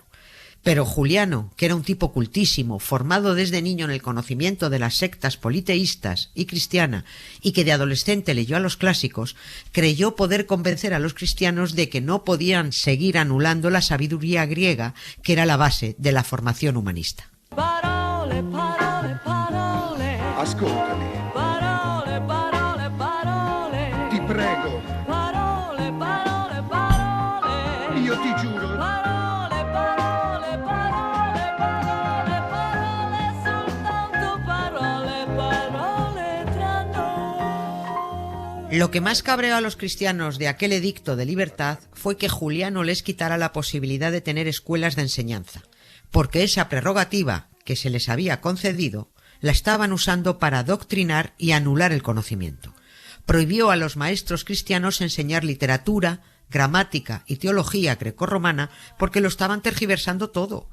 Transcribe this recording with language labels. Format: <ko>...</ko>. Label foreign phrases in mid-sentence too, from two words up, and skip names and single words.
<es>Pero Juliano, que era un tipo cultísimo, formado desde niño en el conocimiento de las sectas politeístas y cristiana, y que de adolescente leyó a los clásicos, creyó poder convencer a los cristianos de que no podían seguir anulando la sabiduría griega, que era la base de la formación humanista.</es> <it>Parole, parole, parole. Ascoltami, Parole, parole, parole. ti prego, Parole, parole, parole. io ti giuro. Parole, parole, parole, parole, parole, soltanto parole, parole tra noi.</it> <es>Lo que más cabreó a los cristianos de aquel edicto de libertad fue que Juliano les quitara la posibilidad de tener escuelas de enseñanza, porque esa prerrogativa que se les había concedido la estaban usando para adoctrinar y anular el conocimiento. Prohibió a los maestros cristianos enseñar literatura, gramática y teología grecorromana porque lo estaban tergiversando todo.</es>